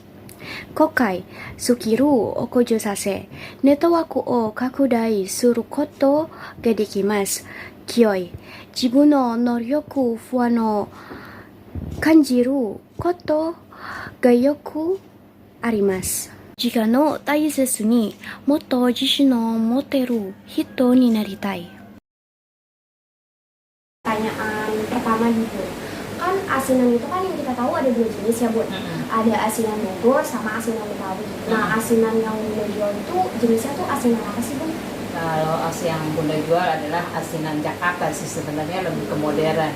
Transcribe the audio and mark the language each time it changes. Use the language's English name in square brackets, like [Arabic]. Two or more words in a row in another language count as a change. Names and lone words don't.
[Japanese] 今回、スキルを向上させ、ネットワークを拡大することができます。強い、自分の能力不安を感じることがよくあります。時間を大切にもっと自信を持てる人になりたい。 [Indonesian] Pertanyaan pertama gitu. Kan asinan itu kan yang kita tahu ada dua jenis ya, Bu. Ada asinan Bogor sama asinan Betawi. Nah, asinan yang Bunda jual itu jenisnya tuh asinan apa sih, Bu? Kalau yang Bunda jual adalah asinan Jakarta sih, sebenarnya lebih ke modern.